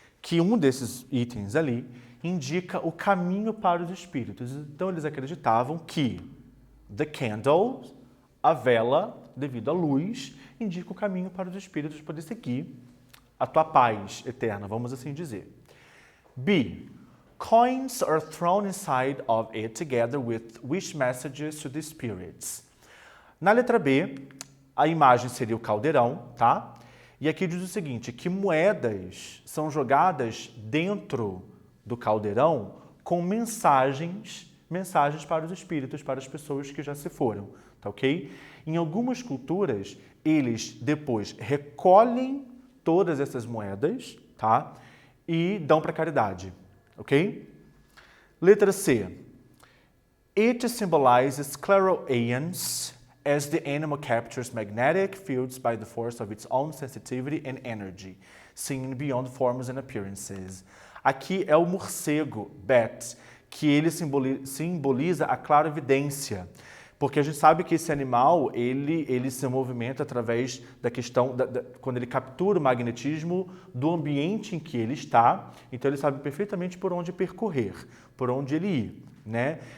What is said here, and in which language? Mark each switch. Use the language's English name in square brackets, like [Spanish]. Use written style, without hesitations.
[Portuguese] Que um desses itens ali indica o caminho para os espíritos. Então, eles acreditavam que the candle, a vela, devido à luz, indica o caminho para os espíritos poder seguir a tua paz eterna, vamos assim dizer. B. [English] Coins are thrown inside of it together with wish messages to the spirits. [Portuguese] Na letra B, a imagem seria o caldeirão, tá? E aqui diz o seguinte, que moedas são jogadas dentro do caldeirão com mensagens para os espíritos, para as pessoas que já se foram, tá ok? Em algumas culturas, eles depois recolhem todas essas moedas, tá? E dão para caridade. Ok? Letra C. [English] It symbolizes clairvoyance as the animal captures magnetic fields by the force of its own sensitivity and energy, seeing beyond forms and appearances. [Portuguese] Aqui é o morcego, bat, que ele simboliza a clarividência. Porque a gente sabe que esse animal, ele se movimenta através da questão, quando ele captura o magnetismo do ambiente em que ele está, então ele sabe perfeitamente por onde percorrer, por onde ele ir, né?